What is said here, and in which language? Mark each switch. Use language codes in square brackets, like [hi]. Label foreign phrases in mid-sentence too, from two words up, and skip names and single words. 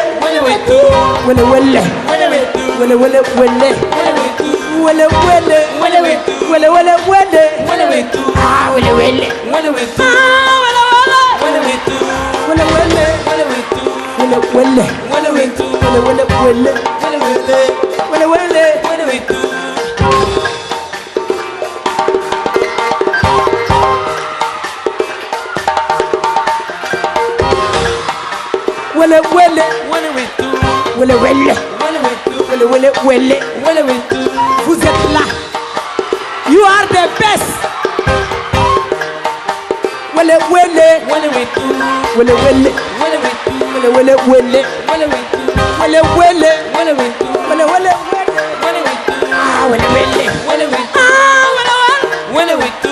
[ln] Wele witu. Wele wele. Wele witu. Wele wele wele. Wele witu. Wele wele. Wele witu. Wele wele wele. Wele witu. Ah, wele wele. Wele witu. Ah, wele wele. Wele witu. wele, Wele wetu. wele, wele, wele, Wele wele. wele, wele. Wele wetu. Wele, wele, Wele wetu. wele, wele, Wele wetu. wele, wele, wele. Wele wetu. [fr] Vous êtes là. [en] You are the best. [ln] Wele, wele, Wele wetu. wele, wele, Wele wetu. wele, wele, wele, Wele wetu. wele, wele, Wele wetu. wele, wele, Wele wetu. ah, wele, wele, Wele wetu. ah, Wele wetu.